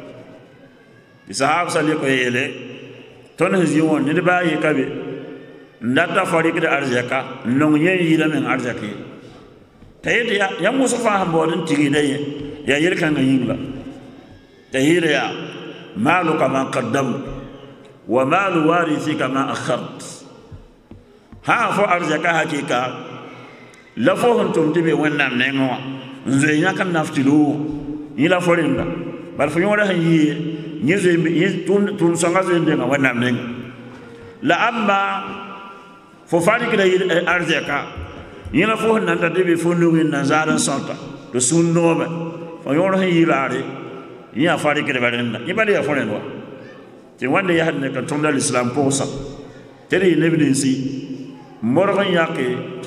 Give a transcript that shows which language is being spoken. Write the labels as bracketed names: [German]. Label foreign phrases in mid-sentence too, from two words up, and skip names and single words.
[Mossi] tɩ sahabsa lek yeele tõnd sẽn zĩ wã ned baa yɩka be n data farɩkd arzɛka n nong yẽ yɩɩla meng arzɛk ye t'a yetɩ yãmb wʋsg fãa sẽn baood n tigda yẽ yaa yel-kãngã yĩngla t'a yɩɩd yaa [Arabic] مالك ما قدمت ومال وارثك ما أخرت [Mossi] haa fo arzɛka hakɩɩka la fo sẽn tʋm tɩ be wẽnnaam nengẽ wã n zoe yãk n naf tɩ loog yẽ la fo rẽnda bal fo yõoda sẽn yɩɩ yẽ tʋʋm sõnga zoe n denga wẽnnaam nengẽ la amba fo farɩkda arzɛka yẽ la fo sẽn na n ta tɩ be fo nug n na zaad n sõnta tɩ sũur noome fo yõor sẽn yɩ laare yẽ yaa farɩkdba rẽnda yẽ bala yaa fo rẽnd wa tɩ wãnde yasd ne ka tʋmda lislam pʋgsa tɩ d yɩ neb ninsi morg n yake tɩ